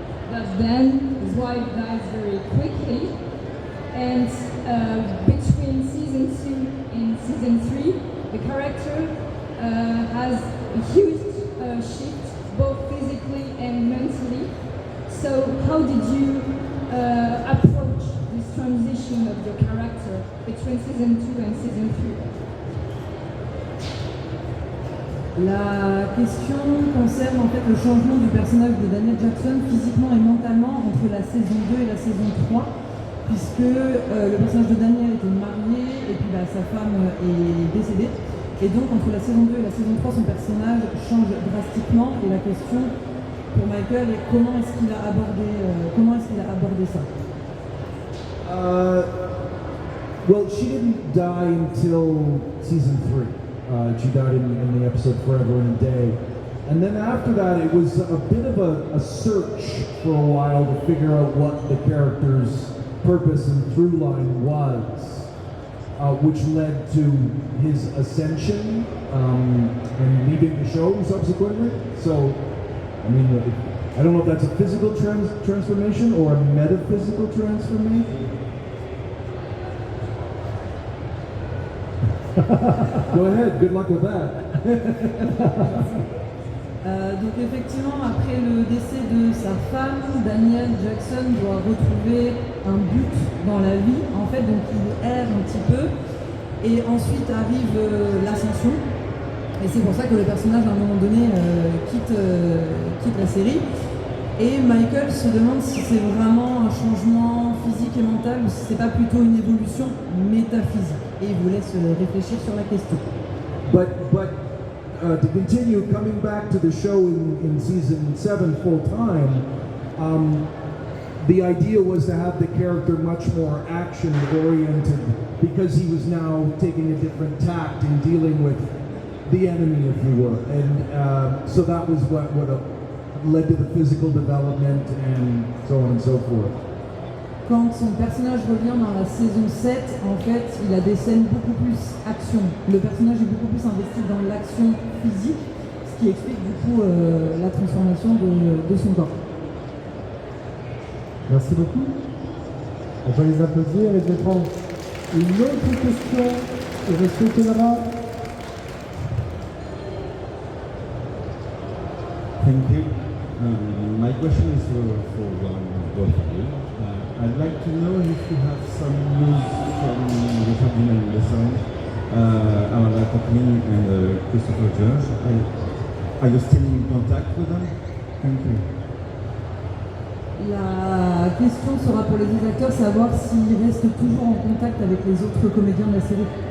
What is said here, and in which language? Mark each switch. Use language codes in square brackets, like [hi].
[en] But then his wife dies very quickly, and between season 2 and season 3, the character has a huge shift, both physically and mentally. So how did you approach this transition of your character between season 2 and season 3? [fr] La question concerne en fait le changement du personnage de Daniel Jackson physiquement et mentalement entre la saison 2 et la saison 3, puisque le personnage de Daniel était marié et puis sa femme est décédée. Et donc entre la saison 2 et la saison 3, son personnage change drastiquement, et la question pour Michael est comment est-ce qu'il a abordé ça? [en] Well, she didn't die until season 3. She died in the episode Forever in a Day. And then after that, it was a bit of a search for a while to figure out what the character's purpose and through line was, which led to his ascension and leaving the show subsequently. So, I mean, I don't know if that's a physical transformation or a metaphysical transformation. Go ahead, good luck with that. [fr] Donc effectivement, après le décès de sa femme, Daniel Jackson doit retrouver un but dans la vie. En fait, donc il erre un petit peu, et ensuite arrive l'ascension. Et c'est pour ça que le personnage, à un moment donné, quitte la série. Et Michael se demande si c'est vraiment un changement physique et mental ou si c'est pas plutôt une évolution métaphysique. Et il vous laisse réfléchir sur la question. [en] But to continue, coming back to the show in season 7 full time, the idea was to have the character much more action oriented because he was now taking a different tact in dealing with the enemy, if you will. And so that was what led to the physical development and so on and so forth. [fr] Quand son personnage revient dans la saison 7, en fait, il a des scènes beaucoup plus action. Le personnage est beaucoup plus investi dans l'action physique, ce qui explique du coup la transformation de son corps. Merci beaucoup. On va les applaudir et je vais prendre une autre question. Et Monsieur Kenara. [en] Thank you. My question is for both of you. I'd like to know if you have some news from the original lesson, Amanda Cockney and Christopher George. Are you still in contact with them? Thank you. [fr] La question sera pour les deux acteurs, savoir s'ils restent toujours en contact avec les autres comédiens de la série.